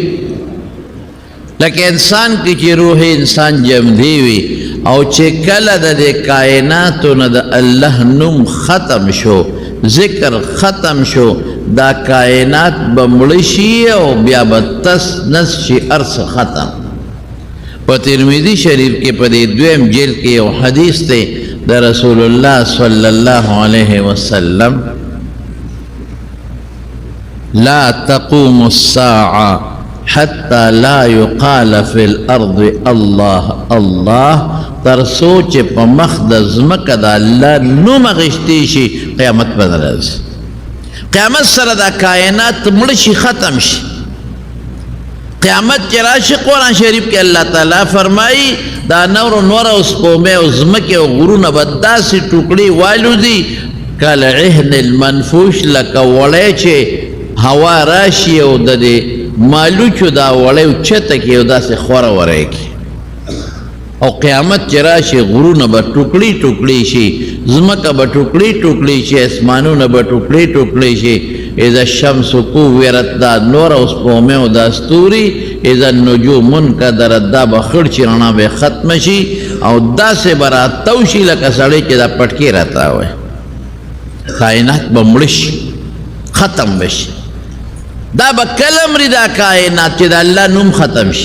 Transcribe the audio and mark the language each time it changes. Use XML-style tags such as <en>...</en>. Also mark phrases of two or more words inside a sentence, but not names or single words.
<ps>لکه انسان کې چې روح انسان جمدی وي، او چې کله د دې کائناتو نه د الله نوم ختم شو، ذکر ختم شو، دا کائنات به مړه شي او بیا به تس نس شي، ارس ختم. په ترمذی شریف کې په دې دویم جلد کې یو حدیث دی د رسول الله</ps> <ar>صلی الله علیه وسلم: لا تقوم الساعة حتى لا يقال في الأرض الله الله،</ar> <ps>تر څو چې په مخ د ځمکه د الله نوم اخیستی شي، قیامت به نه راځي. قیامت سره دا کائنات مړه شي، ختم شي. قیامت چې راشي، قرآن شریف کې الله تعالی فرمایي دا نور او سپومې او ځمکې او غرونه به داسې ټوکړې والوځي</ps> <ar>کالعهن المنفوش،</ar> <ps>لکه وړی چې هوا راشي او د دې مالوچو دا وړی اوچته کړي او داسې خوره وری کړي. او قیامت چې راشي غرونه به ټوکړي ټوکړي شي، ځمکه به ټوکړي ټوکړي شي، اسمانونه به ټوکړي ټوکړي شي.</ps> <ar>اذا الشمس كورت،</ar> <ps>دا نور او سپومې او دا ستوري،</ps> <ar>اذا النجوم انکدرت،</ar> <ps>دا به خړ چې رڼا به ختم شي او داسې به راتاو شي لکه سړی چې دا پټکې راتاوی. کائنات به مړه شي، ختم به شي. دا به کله مري دا کائنات چې د الله نوم ختم شي.</ps>